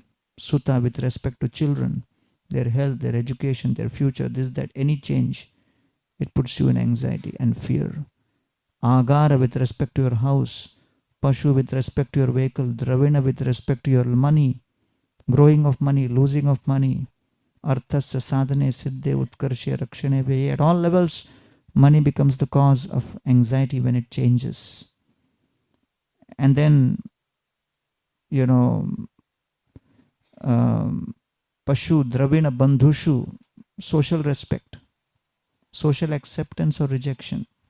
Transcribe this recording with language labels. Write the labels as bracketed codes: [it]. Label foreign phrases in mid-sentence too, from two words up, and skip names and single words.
[en] Sutta, with respect to children, their health, their education, their future, this, that, any change it puts you in anxiety and fear. Agara with respect to your house, Pashu with respect to your vehicle, Dravina with respect to your money, growing of money, losing of money, [sa] Arthasya sadhane siddhe utkarshe rakshane veye. [en] At all levels, money becomes the cause of anxiety when it changes. And then, [sa] Pashu, Dravina, Bandhushu, [en] social respect, social acceptance or rejection.